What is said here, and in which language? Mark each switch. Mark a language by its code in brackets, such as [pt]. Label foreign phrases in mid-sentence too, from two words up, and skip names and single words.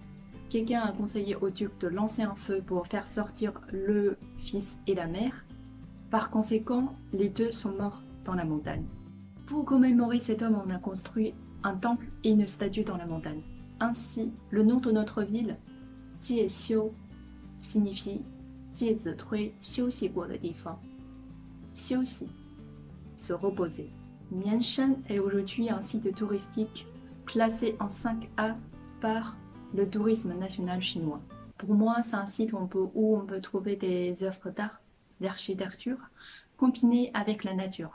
[fr] Quelqu'un a conseillé au duc de lancer un feu pour faire sortir le fils et la mère. Par conséquent, les deux sont morts dans la montagne. Pour commémorer cet homme, on a construit un temple et une statue dans la montagne. Ainsi, le nom de notre ville, Jiexiu, signifie Jie Zitui [zh] 休息过的地方。休息, [fr] se reposer. Mianshan est aujourd'hui un site touristique classé en 5A par le tourisme national chinois. Pour moi, c'est un site où on peut trouver des œuvres d'art, d'architecture, combinées avec la nature.